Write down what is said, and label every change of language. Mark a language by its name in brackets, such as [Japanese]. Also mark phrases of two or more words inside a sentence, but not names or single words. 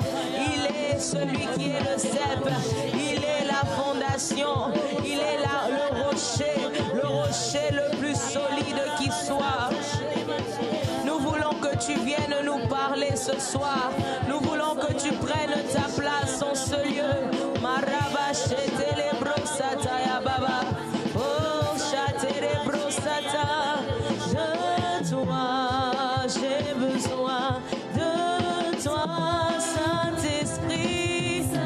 [French] Il est celui qui est le cep, il est la fondation, il est là le rocher le plus solide qui soit. Nous voulons que tu viennes nous parler ce soir. Nous voulons que tu prennes ta place en ce lieu. Maraba chetele brosata ya baba. Oh chetele brosata. De toi, j'ai besoin de toi, Saint-Esprit.